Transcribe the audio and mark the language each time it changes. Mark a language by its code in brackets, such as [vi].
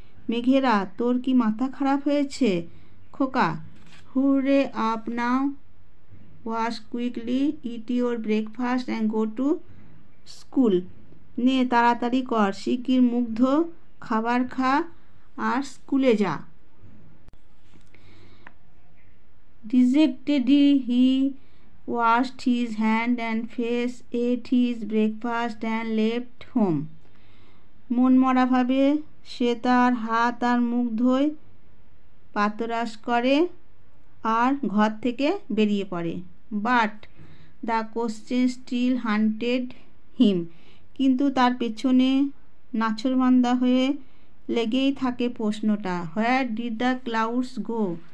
[bn] মেঘেরা, তোর কি মাথা খারাপ হয়েছে খোকা? [en] Hurry up now, wash quickly, eat your breakfast and go to school. [bn] নে, তাড়াতাড়ি কর, শিগগির মুখ ধো, খাবার খা, আর স্কুলে যা। [en] Dejectedly he washed his hand and face, ate his breakfast and left home. [bn] মনমরাভাবে সে তার হাত আর মুখ ধোয়, প্রাতরাশ করে, আর ঘর থেকে বেরিয়ে পড়ে। [en] but the question still haunted him, [bn] কিন্তু তার পেছনে নাছোড়বান্দা হয়ে লেগেই থাকে প্রশ্নটা, [en] Where did the clouds go?